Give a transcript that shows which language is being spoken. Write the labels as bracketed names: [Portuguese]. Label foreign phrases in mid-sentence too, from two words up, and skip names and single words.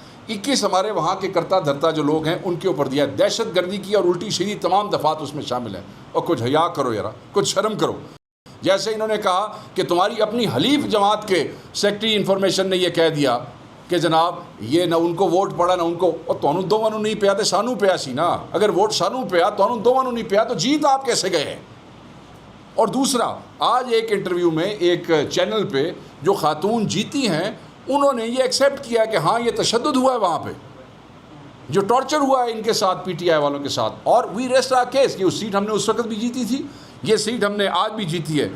[Urdu] 21 ہمارے وہاں کے کرتا دھرتا جو لوگ ہیں ان کے اوپر دیا. دہشت گردی کی اور الٹی سیدھی تمام دفعات اس میں شامل ہیں. اور کچھ حیا کرو یار، کچھ شرم کرو. جیسے انہوں نے کہا کہ تمہاری اپنی حلیف جماعت کے [English] secretary information [Urdu] نے یہ کہہ دیا کہ جناب یہ نہ ان کو ووٹ پڑا نہ ان کو، اور [Punjabi] تانوں دوواں نوں نہیں پیا تے سانوں پیا سی نا. اگر ووٹ سانوں پیا، تانوں دوواں نوں نہیں پیا، [Urdu] تو جیت آپ کیسے گئے ہیں؟ اور دوسرا، آج ایک انٹرویو میں ایک چینل پہ جو خاتون جیتی ہیں، انہوں نے یہ ایکسیپٹ کیا کہ ہاں یہ تشدد ہوا ہے وہاں پہ، جو ٹارچر ہوا ہے ان کے ساتھ، PTI والوں کے ساتھ. [English] and we rest our case. [Urdu] یہ سیٹ ہم نے اس وقت بھی جیتی تھی، یہ سیٹ ہم نے آج بھی جیتی ہے.